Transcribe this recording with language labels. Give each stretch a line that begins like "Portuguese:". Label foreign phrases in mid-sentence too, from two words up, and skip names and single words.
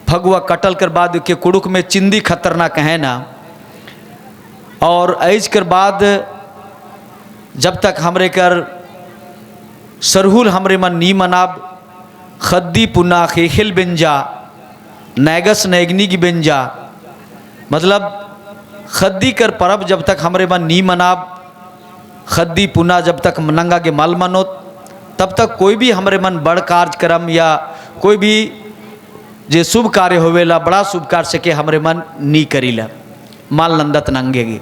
Sadri: फगुआ कटल कर बाद के कुड़ुक में चिंदी खतरनाक है ना। और ऐज कर बाद जब तक हमरे कर सरहुल हमरे मन नी मनाब
Kurukh: खद्दी पुना खेखिल बेंजा नैगस नैगनी की बेंजा,
Sadri: मतलब खद्दी कर परब जब तक हमरे मन नी मनाब,
Kurukh: खद्दी पुना
Sadri: जब तक
Kurukh: नंगा के मल मनोत,
Sadri: तब तक कोई भी हमरे मन बड़ कार्यक्रम या कोई भी जे शुभ कार्य होवेला बड़ा शुभ कार्य से के हमरे मन नी करीला
Kurukh: माल नंदत नंगेगी।